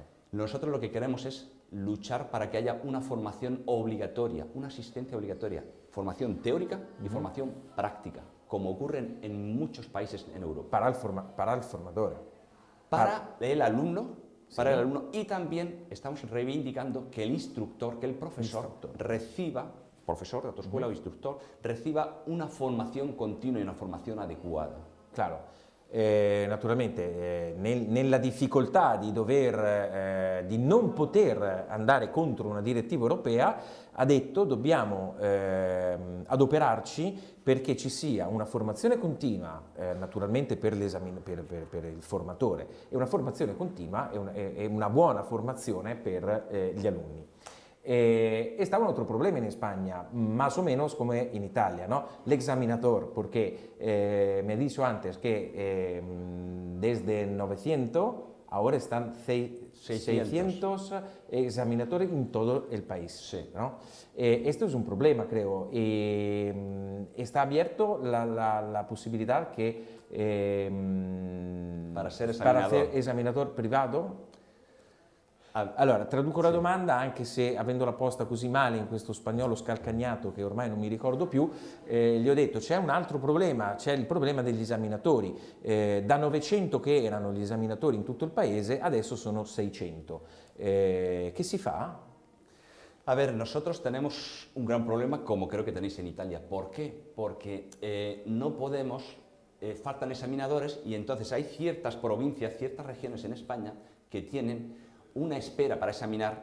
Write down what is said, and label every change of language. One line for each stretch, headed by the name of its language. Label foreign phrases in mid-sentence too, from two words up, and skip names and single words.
Spanish: Nosotros lo que queremos es luchar para que haya una formación obligatoria, una asistencia obligatoria, formación teórica y formación práctica, como ocurre en muchos países en Europa. Para el formador. Para el alumno, para el alumno, y también estamos reivindicando que el instructor, que el profesor reciba, profesor de autoescuela o instructor, reciba una formación continua y una formación adecuada. Claro.
Italian: Naturalmente nella difficoltà di non poter andare contro una direttiva europea ha detto dobbiamo adoperarci perché ci sia una formazione continua naturalmente per il formatore e una formazione continua e una buona formazione per gli alunni.
Spanish: Está un otro problema en España, más o menos como en Italia, ¿no? El examinador, porque me he dicho antes que desde 900 ahora están 600 examinadores en todo el país. Sí. ¿No? Esto es un problema, creo. Está abierto la posibilidad que para ser examinador privado.
Italian: Allora, traduco la domanda, anche se avendola posta così male in questo spagnolo scalcagnato che ormai non mi ricordo più, gli ho detto c'è un altro problema, c'è il problema degli esaminatori. Da 900 che erano gli esaminatori in tutto il paese, adesso sono 600. ¿Qué si fa?
Spanish: A ver, nosotros tenemos un gran problema, como creo que tenéis en Italia. ¿Por qué? Porque no podemos, faltan examinadores y entonces hay ciertas provincias, ciertas regiones en España que tienen una espera para examinar.